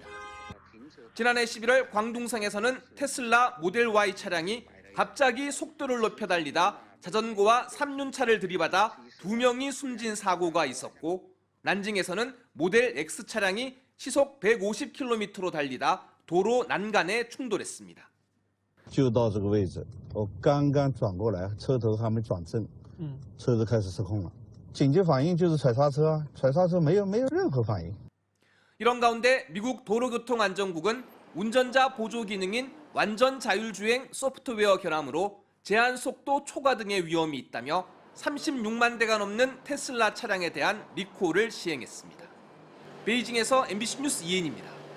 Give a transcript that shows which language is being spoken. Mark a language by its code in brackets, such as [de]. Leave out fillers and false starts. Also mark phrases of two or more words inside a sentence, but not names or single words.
[ko] 지난해 11월 광둥성에서는 테슬라 모델 Y 차량이 갑자기 속도를 높여 달리다 자전거와 3륜차를 들이받아 2명이 숨진 사고가 있었고, 난징에서는 모델 X 차량이 시속 150km로 달리다 도로 난간에 충돌했습니다. [zh] 就到这个位置，我刚刚转过来，车头还没转正，车子开始失控了。紧急反应就是踩刹车啊，踩刹车没有任何反应。 [ko] 이런 가운데 미국 도로교통안전국은 운전자 보조 기능인 완전 자율주행 소프트웨어 결함으로 제한 속도 초과 등의 위험이 있다며 36만 대가 넘는 테슬라 차량에 대한 리콜을 시행했습니다. 베이징에서 MBC 뉴스 이혜인입니다.